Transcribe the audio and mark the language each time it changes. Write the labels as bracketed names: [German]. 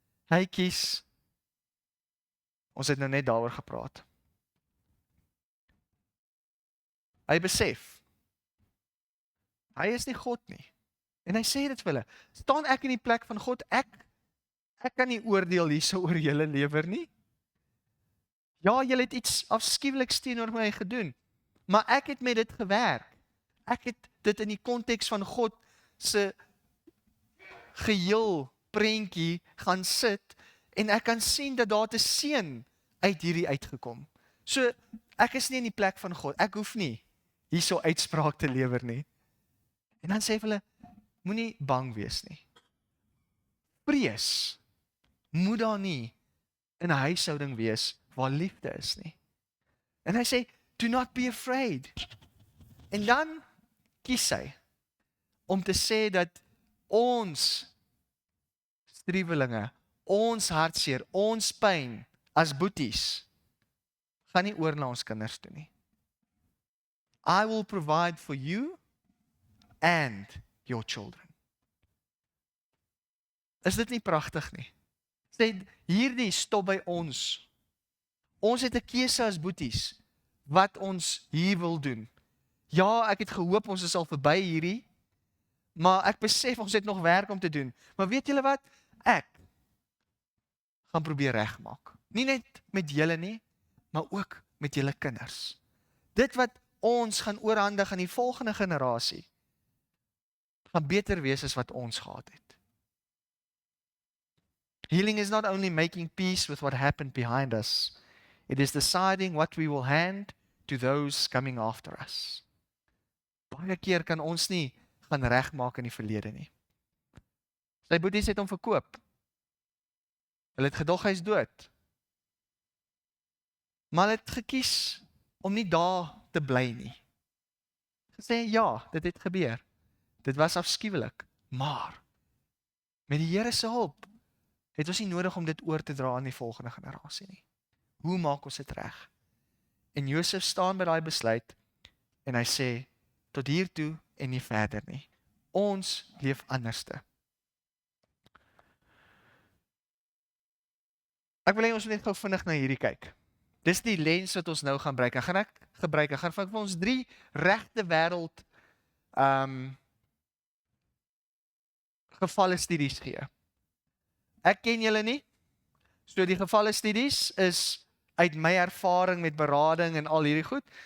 [Afrikaans] Hy kies, ons het nou net daaroor gepraat. Hy besef, hy is nie God nie. En hy sê dit vir hulle, staan ek in die plek van God, ek kan nie oordeel hierso oor julle lewer nie. Ja, julle het iets afskuweliks teenoor my gedoen, maar ek het met dit gewerk. Ek het dit in die konteks van God se geheel prentjie gaan sit, en ek kan sien dat daar 'n seën uit hierdie uitgekom. So, ek is nie in die plek van God, ek hoef nie hierso uitspraak te lewer nie. En dan sê hulle, moenie bang wees nie. Vrees moet daar nie in 'n huishouding wees waar liefde is nie. En hy sê, [English] do not be afraid. [Afrikaans] En dan kies hy om te sê dat ons striwelinge, ons hartseer, ons pyn as boeties, gaan nie oor na ons kinders toe nie. [English] I will provide for you and your children. [Afrikaans] Is dit nie pragtig nie? Sê, hierdie stop by ons. Ons het 'n keuse as boeties, wat ons hier wil doen. Ja, ek het gehoop ons is al verby hierdie, maar ek besef ons het nog werk om te doen. Maar weet julle wat? Ek gaan probeer regmaak. Nie net met julle nie, maar ook met julle kinders. Dit wat ons gaan oorhandig aan die volgende generasie, gaan beter wees as wat ons gehad het. [English] Healing is not only making peace with what happened behind us, it is deciding what we will hand to those coming after us. [Afrikaans] Baie keer kan ons nie gaan regmaak in die verlede nie. Sy boeties het hom verkoop. Hulle het gedog hy is dood. Maar hulle het gekies om nie daar te bly nie. Gesê ja, dit het gebeur. Dit was afskuwelik, maar met die Here se hulp het ons nie nodig om dit oor te dra aan die volgende generasie nie. Hoe maak ons dit reg? En Josef staan by daai besluit en hy sê tot hier toe en nie verder nie. Ons leef anderste. Ek wil hê ons moet net gou vinnig na hierdie kyk. Dis die lens wat ons nou gaan gebruik. Ek gaan vir ons 3 regte wêreld gevalle studies gee. Ek ken julle nie. So die gevalle studies is uit my ervaring met berading en al hierdie goed.